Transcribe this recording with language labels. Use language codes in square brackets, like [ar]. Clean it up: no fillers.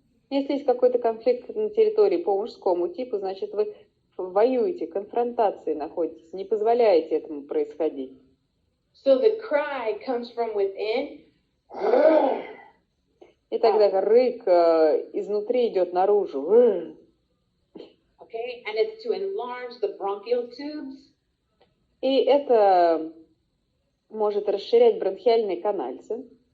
[ru] Если есть какой-то конфликт на территории по мужскому типу, значит, вы воюете, конфронтации находитесь, не позволяете этому происходить. [en] So the cry comes from within. [ru] И тогда рык изнутри идет наружу. [en] Okay, and it's to enlarge the bronchial tubes. [ru] И это может расширять бронхиальные канальцы.